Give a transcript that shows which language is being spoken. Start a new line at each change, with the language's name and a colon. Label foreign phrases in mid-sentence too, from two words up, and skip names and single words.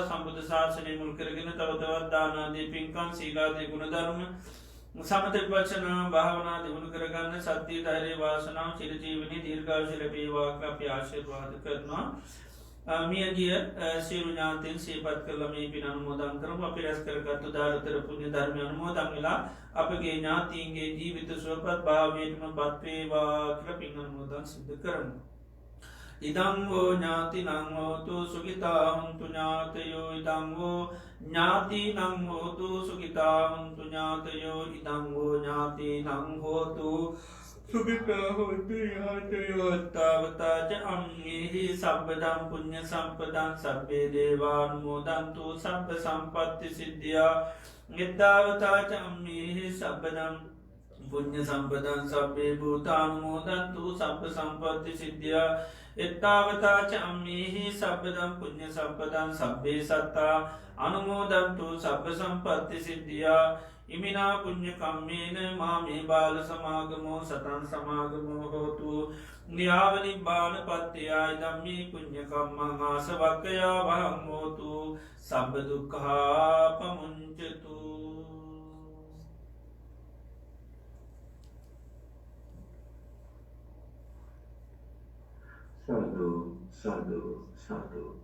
Sinhala: සම්බුද්ධ ශාසනය මුල් කරගෙන තව තවත් දානාදී පින්කම් සීලාදී ගුණධර්ම සමථ විපස්සනා භාවනා දියුණු කරගන්න සත්‍ය ධෛර්ය වාසනාව චිරජීවනයේ දීර්ඝායුෂ ලැබේවා කියලා අපි ආශිර්වාද කරනවා. මියගිය සියලු ඥාතීන් සිහිපත් කරලා මේ පින අනුමෝදන් කරමු. අපි රැස් කරගත්තු දායතර පුණ්‍ය ධර්ම අනුමෝදන් වෙලා අපගේ ඥාතීන්ගේ ජීවිත සුවපත් භාවයටම පත් වේවා කියලා පින් අනුමෝදන් සිදු කරමු.
Pali: ඉදං වූ ඥාතිනං හෝතු සුඛිතා හොන්තු ඥාතයෝ. ඉදං වූ ඥාතිනං හෝතු සුඛිතා හොන්තු ඥාතයෝ. ඉදං වූ ඥාතිනං හෝතු සුඛිතා හොන්තු ඥාතයෝ. තාවතාච අම්මේහි සබ්බදං පුඤ්ඤ සම්පදං සබ්බේ දේවානුමෝදන්තු සබ්බ සම්පත්ති සිද්ධියා. ඊතාවතාච අම්මේහි සබ්බදං පුඤ්ඤ සම්පදං සබ්බේ භූතානුමෝදන්තු සබ්බ සම්පත්ති සිද්ධියා. එත්තාවතාච අම්මේහි සබ්බදම් පුඤ්ඤ සම්පදං සබ්බේ සත්තා අනුමෝදන්තු සබ්බ සම්පත්ති සිද්ධියා. ඉමිනා පුඤ්ඤ කම්මේන මාමේ බාල සමාගමෝ සතං සමාගමෝ හෝතු. න්‍යාවනිබ්බාන පත්තියායි ධම්මී පුඤ්ඤ කම්මං ආසවක්ඛයා වහං හෝතු සබ්බ දුක්ඛා පමුඤ්චතු. සාදු සාදු සාදු.